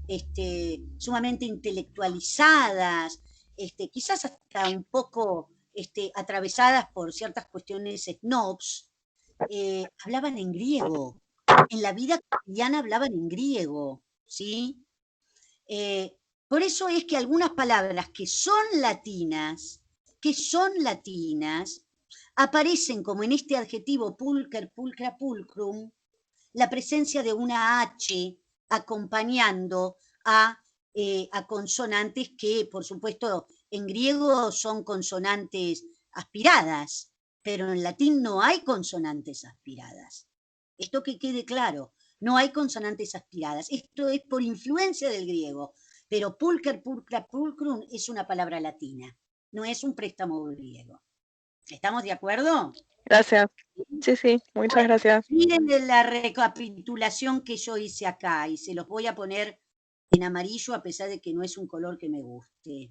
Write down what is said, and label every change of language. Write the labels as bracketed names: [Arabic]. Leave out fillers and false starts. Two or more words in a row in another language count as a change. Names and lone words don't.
[Spanish] intelectualizadas, quizás hasta un poco atravesadas por ciertas cuestiones snobs, hablaban en griego. En la vida cotidiana hablaban en griego, ¿sí? Por eso es que algunas palabras que son latinas, aparecen como en este adjetivo [Latin] pulcher, pulcra, pulcrum, [Spanish] la presencia de una H acompañando a consonantes que, por supuesto, en griego son consonantes aspiradas, pero en latín no hay consonantes aspiradas. Esto que quede claro, no hay consonantes aspiradas. Esto es por influencia del griego, pero [Latin] pulcher, pulcra, pulcrum [Spanish] es una palabra latina, no es un préstamo griego. ¿Estamos de acuerdo? Gracias. Sí, muchas gracias. Miren la recapitulación que yo hice acá y se los voy a poner en amarillo a pesar de que no es un color que me guste.